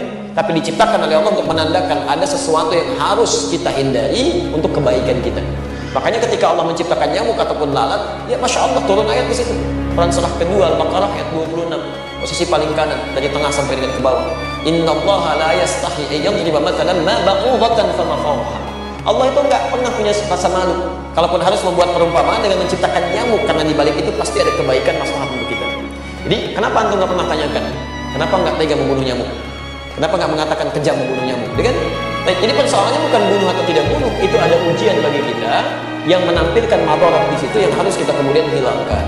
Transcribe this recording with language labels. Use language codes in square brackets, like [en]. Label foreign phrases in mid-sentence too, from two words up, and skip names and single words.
[id] Tapi diciptakan oleh Allah untuk menandakan ada sesuatu yang harus kita hindari untuk kebaikan kita. Makanya ketika Allah menciptakan nyamuk ataupun lalat, ya [ar] ما شاء الله [id] turun ayat di situ. Quran surah kedua Al-Baqarah ayat 26, posisi paling kanan dari tengah sampai dengan ke bawah. [ar] إن الله لا يستحيي أن يضرب مثلا ما بعوضة فما فوقها. [id] Allah itu nggak pernah punya rasa malu kalaupun harus membuat perumpamaan dengan menciptakan nyamuk, karena di balik itu pasti ada kebaikan maslahat untuk kita. Jadi kenapa antum nggak pernah tanyakan kenapa nggak tega membunuh nyamuk, kenapa nggak mengatakan kejam membunuh nyamuk, kan? Jadi persoalannya bukan bunuh atau tidak bunuh, itu ada ujian bagi kita yang menampilkan madarat di situ yang harus kita kemudian hilangkan.